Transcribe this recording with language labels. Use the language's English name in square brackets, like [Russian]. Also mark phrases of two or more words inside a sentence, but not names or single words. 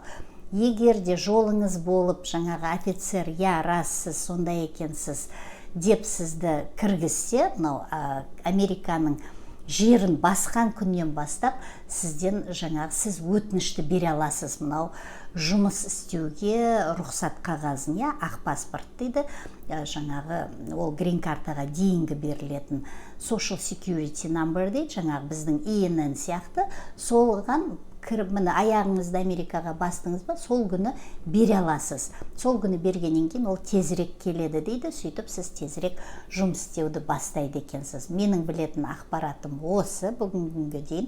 [Kazakh] Егер де жолыңыз болып жаңағы офицер, рас сіз сондай екенсіз деп сізді кіргізсе, мынау Американың жерін басқан күннен бастап сізден жаңағы сіз өтінішті бере аласыз. Мынау жұмыс істеуге рұқсат қағазын, ақ паспорт дейді, жаңағы ол грин картаға дейінгі берілетін [English] social security number [Kazakh] дейді, жаңағы біздің INN сияқты. Солған кіріп, міне аяғыңызды Америкаға бастыңыз ба, сол күні бере аласыз. Сол күні бергеннен кейін ол тезірек келеді дейді, сөйтіп сіз тезірек жұмыс істеуді бастайды екенсіз. Менің білетін ақпаратым осы бүгінгі дейін.